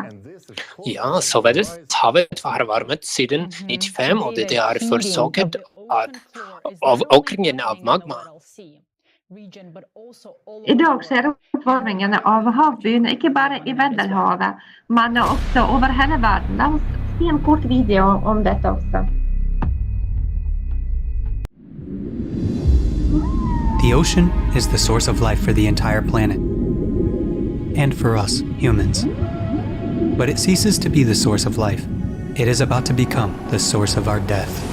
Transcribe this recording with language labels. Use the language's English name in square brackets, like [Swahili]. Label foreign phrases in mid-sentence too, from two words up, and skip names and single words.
[Norwegian] Ja, så Velleshavet har varmet siden 1995, og det er forårsaket av økningen av magma. I dag skjer oppvarmingen av havbunnen ikke bare i Middelhavet, men også over hele verden. La oss se en kort video om dette også. [English] The ocean is the source of life for the entire planet, and for us, humans. But it ceases to be the source of life. It is about to become the source of our death.